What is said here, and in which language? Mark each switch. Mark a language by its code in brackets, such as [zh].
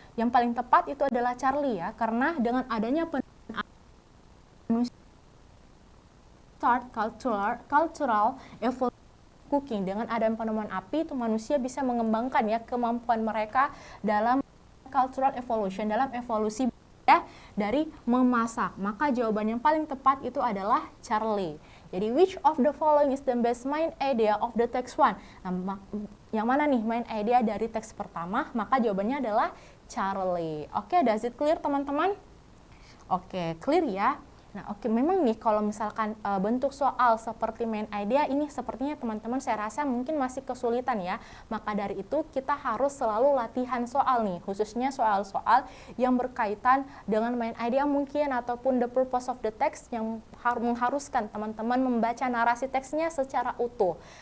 [id] Yang paling tepat itu adalah Charlie ya, karena dengan adanya [en] start cultural evolution cooking, [id] dengan adanya penemuan api itu manusia bisa mengembangkan ya kemampuan mereka dalam cultural evolution, dalam evolusi ya dari memasak. Maka jawaban yang paling tepat itu adalah Charlie. [en] Jadi which of the following is the best main idea of the text one? [id] Nah, yang mana nih main idea dari teks pertama? Maka jawabannya adalah Charlie. Oke, [en] does it clear [id] teman-teman? Oke, clear ya. Nah, oke, memang nih kalau misalkan bentuk soal seperti main idea ini sepertinya teman-teman saya rasa mungkin masih kesulitan ya. Maka dari itu kita harus selalu latihan soal nih, khususnya soal-soal yang berkaitan dengan main idea mungkin ataupun [en] the purpose of the text [id] yang mengharuskan teman-teman membaca narasi teksnya secara utuh.